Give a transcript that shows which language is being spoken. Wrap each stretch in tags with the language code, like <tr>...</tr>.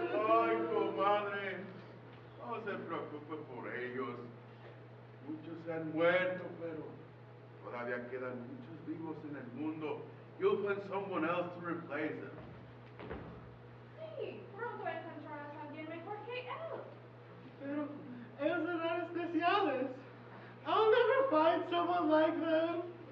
<es>Ay, comadre, no se preocupe por ellos. Muchos se han muerto, pero todavía quedan muchos vivos en el mundo.</es> <en>You'll find someone else to replace them.</en> <es>Sí, pronto encontrarás a alguien mejor que él. Pero ellos son especiales.</es> <en>I'll never find someone like them.</en>